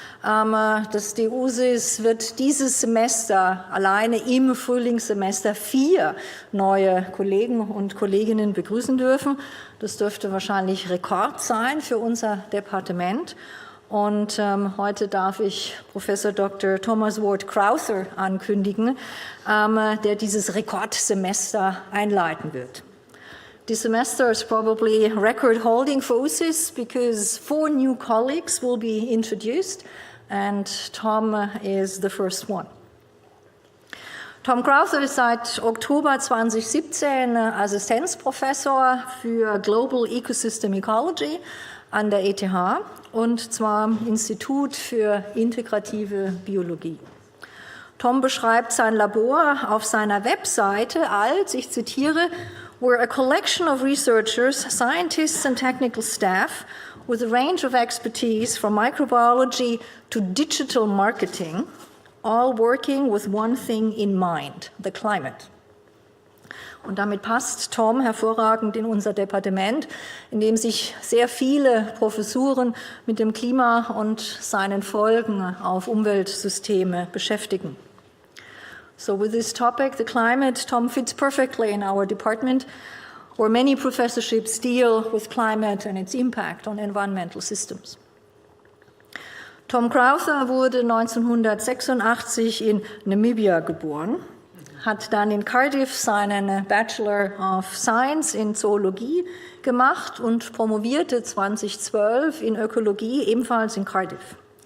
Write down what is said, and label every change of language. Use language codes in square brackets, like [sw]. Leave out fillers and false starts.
[de] Das D-USYS wird dieses Semester alleine im Frühlingssemester 4 neue Kollegen und Kolleginnen begrüßen dürfen. Das dürfte wahrscheinlich Rekord sein für unser Departement. Und heute darf ich Professor Dr. Thomas Ward Crowther ankündigen, der dieses Rekordsemester einleiten wird. [en] This semester is probably record holding for USYS because 4 new colleagues will be introduced and Tom is the first one. [de] Tom Crowther ist seit Oktober 2017 Assistenzprofessor für Global Ecosystem Ecology an der ETH und zwar im Institut für integrative Biologie. Tom beschreibt sein Labor auf seiner Webseite als, ich zitiere, [en] "We're a collection of researchers, scientists and technical staff with a range of expertise from microbiology to digital marketing, all working with one thing in mind, the climate." [de] Und damit passt Tom hervorragend in unser Departement, in dem sich sehr viele Professuren mit dem Klima und seinen Folgen auf Umweltsysteme beschäftigen. [en] So with this topic, the climate, Tom fits perfectly in our department, where many professorships deal with climate and its impact on environmental systems. [de] Tom Crowther wurde 1986 in Namibia geboren, hat dann in Cardiff seinen Bachelor of Science in Zoologie gemacht und promovierte 2012 in Ökologie ebenfalls in Cardiff.